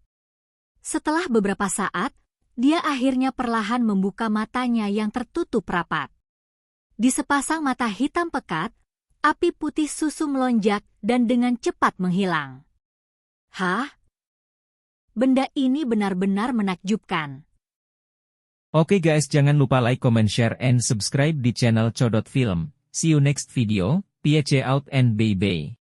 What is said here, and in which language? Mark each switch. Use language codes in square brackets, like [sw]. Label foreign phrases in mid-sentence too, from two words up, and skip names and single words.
[id] Setelah beberapa saat, dia akhirnya perlahan membuka matanya yang tertutup rapat. Di sepasang mata hitam pekat, api putih susu melonjak dan dengan cepat menghilang. Hah? Benda ini benar-benar menakjubkan. Oke guys, jangan lupa [en] like, comment, share, and subscribe [id] di channel Codot Film. [en] See you next video, peace out and bye-bye.